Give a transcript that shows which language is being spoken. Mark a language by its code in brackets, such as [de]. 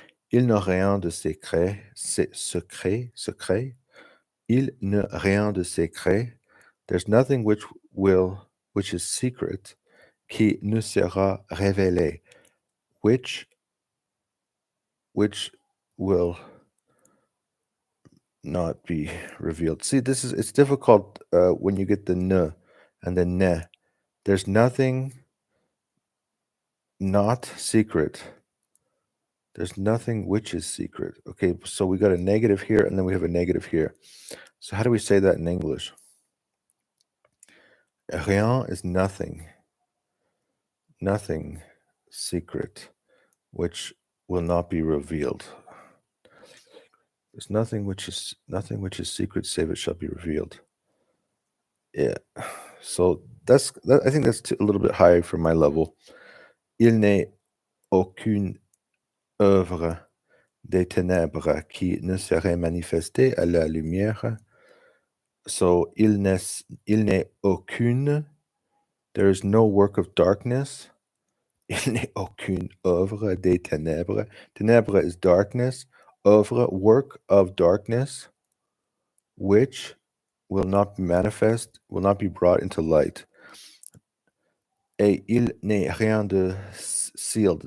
[fr] Il n'a rien de secret, secret. Il n'a rien de secret. [en] There's nothing which is secret, [fr] qui ne sera révélé, [en] which will not be revealed. See, it's difficult when you get the ne and the ne. There's nothing not secret. There's nothing which is secret. Okay, so we got a negative here and then we have a negative here. So how do we say that in English? Rien is nothing. Nothing secret, which will not be revealed. There's nothing which is secret, save it shall be revealed. Yeah. So I think that's a little bit high for my level. [fr] Il n'est aucune œuvre des ténèbres qui ne serait manifestée à la lumière. So il n'est aucune. [en] There is no work of darkness. [fr] Il n'est aucune œuvre des ténèbres. [en] Ténèbres is darkness. Œuvre, work of darkness, which will not be manifest, will not be brought into light. [fr] Et il n'est rien de sealed.